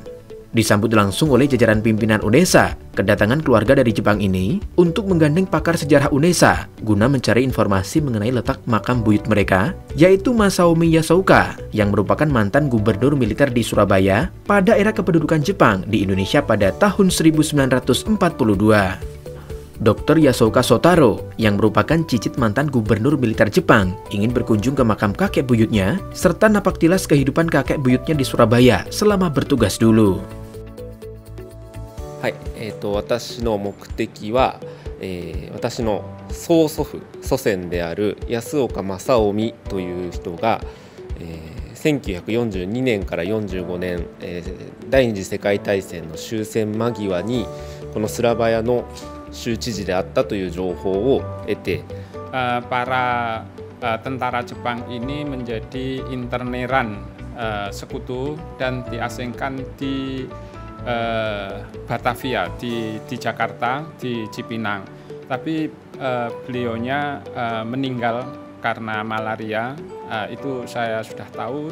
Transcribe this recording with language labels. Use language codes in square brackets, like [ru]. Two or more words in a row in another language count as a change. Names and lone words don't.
[id] Disambut langsung oleh jajaran pimpinan UNESA, kedatangan keluarga dari Jepang ini untuk menggandeng pakar sejarah UNESA guna mencari informasi mengenai letak makam buyut mereka, yaitu Masaomi Yasuoka yang merupakan mantan gubernur militer di Surabaya pada era kependudukan Jepang di Indonesia pada tahun 1942. Dr. Yasuoka Sotaro, yang merupakan cicit mantan gubernur militer Jepang, ingin berkunjung ke makam kakek buyutnya, serta napak tilas kehidupan kakek buyutnya di Surabaya selama bertugas dulu. [ja] 私の目的は、私の曽祖父、祖先である安岡正臣という人が、1942年から45年、第二次世界大戦の終戦間際にこのスラバヤの州知事であったという情報を得て、 [id] para tentara Jepang ini menjadi interneran sekutu dan diasingkan di Batavia, di Jakarta, di Cipinang. Tapi beliaunya meninggal karena malaria, itu saya sudah tahu.